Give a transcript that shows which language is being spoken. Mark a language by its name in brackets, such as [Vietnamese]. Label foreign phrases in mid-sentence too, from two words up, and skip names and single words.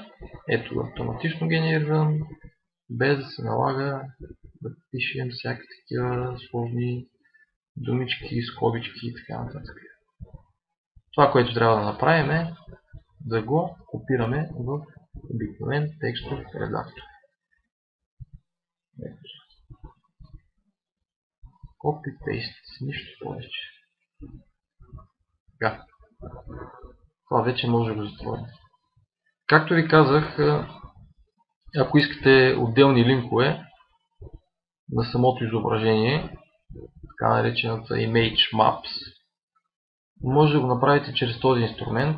[Bulgarian] Ето го автоматично генериран, без да се налага да пишем всякакви такива сложни думички, скобички и така нататък. Това, което трябва да направим е да го копираме в обикновен текстов редактор. Copy-paste, нищо повече. Така. Това вече може да го затворим. Както ви казах, ако искате отделни линкове на самото изображение, така наречената [English] Image Maps, [Bulgarian] може да го направите чрез този инструмент.